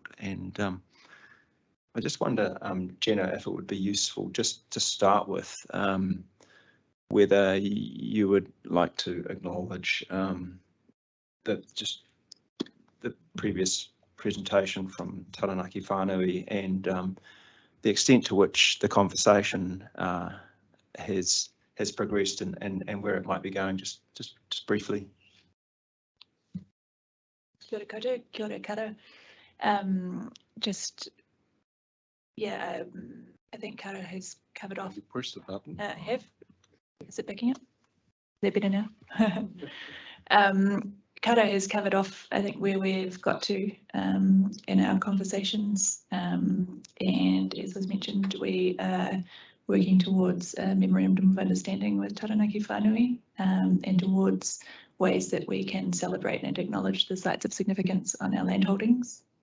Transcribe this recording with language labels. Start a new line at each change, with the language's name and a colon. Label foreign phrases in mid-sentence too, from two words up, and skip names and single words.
English: And I just wonder, Jenna, if it would be useful just to start with whether you would like to acknowledge the previous presentation from Taranaki Whānui and the extent to which the conversation has progressed and where it might be going, just briefly.
Māori: Kia ora koutou, kia ora kara.
English: I think Kara has covered off. You push the button. Is it picking up? Is that better now? Kara has covered off, I think, where we've got to in our conversations, and as was mentioned, we are working towards a memorandum of understanding with Taranaki Whānui and towards ways that we can celebrate and acknowledge the sites of significance on our land holdings.